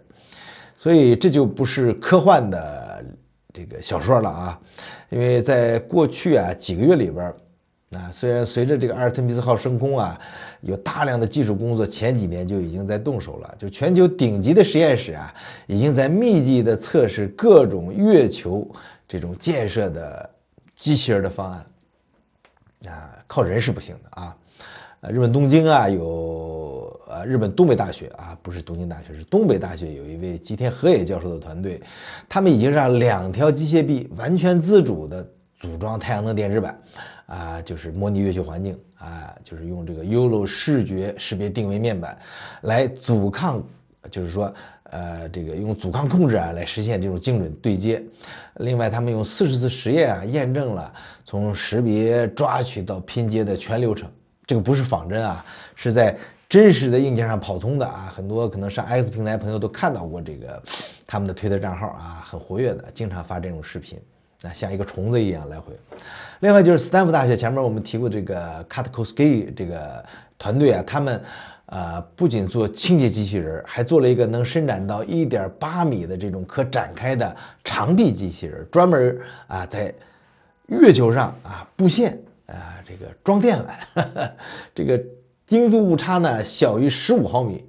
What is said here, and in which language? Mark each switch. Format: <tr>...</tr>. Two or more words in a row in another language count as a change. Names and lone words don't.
<zh>所以這就不是科幻的這個小說了啊，因為在過去幾個月裡邊雖然隨着這個阿爾忒彌斯號升空有大量的技術工作前幾年就已經在動手了，就全球頂級的實驗室已經在密集的測試各種月球這種建設的機器人的方案靠人是不行的日本東京有日本東北大學不是東京大学，是東北大学有一位吉田和也教授的团队，他们已经让2条机械臂完全自主的組裝太陽能電池板就是模擬月球環境就是用這個 YOLO 視覺識別定位面板來阻抗，就是說這個用阻抗控制來實現這種精準對接。另外他們用40次實驗驗證了從識別抓取到拼接的全流程。這個不是仿真是在真實的硬件上跑通的很多可能上 X 平台朋友都看到過這個他們的推特賬號很活躍的，經常發這種視頻像一個蟲子一樣來回。另外就是斯坦福大學前面我們提過這個 Katkowski 這個團隊他們不僅做清潔機器人，還做了一個能伸展到1.8米的這種可展開的長臂機器人，專門在月球上布線這個裝電纜，這個精度誤差呢小於15毫米。</zh>